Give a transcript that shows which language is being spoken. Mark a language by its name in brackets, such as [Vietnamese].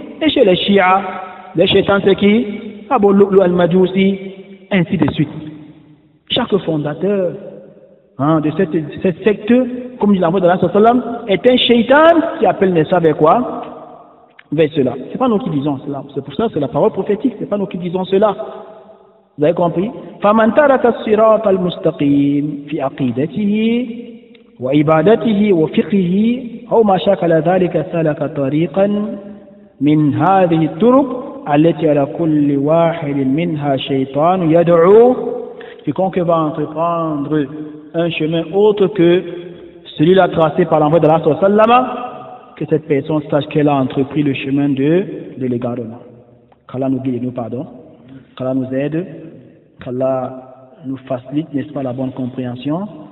[French] Et chez les Shia, les shaitans c'est qui? Abu Lu'lu al-Majusi, ainsi de suite. Chaque fondateur de cette secte, comme dit l'envoyé de Allah sallam, est un shaitan qui appelle Nessa vers quoi? Vers cela. C'est pas nous qui disons cela. C'est pour ça que c'est la parole prophétique. C'est pas nous qui disons cela. Vous avez compris? [Arabic] فَمَنْ تَرَكَ الصِّرَاطَ الْمُسْتَقِيمِ فِي عَقِيدَتِهِ وعبادته وفقهه أو ما شاكل ذلك سلك طريقا من هذه الطرق التي على كل واحد منها شيطان يدعو. [French] Quiconque va entreprendre un chemin autre que celui-là tracé par l'envoyé de Allah sallallahu, que cette personne sache qu'elle a entrepris le chemin de l'égarement. Qu'Allah nous guide et nous pardonne, qu'Allah nous aide, qu'Allah nous facilite, n'est-ce pas, la bonne compréhension.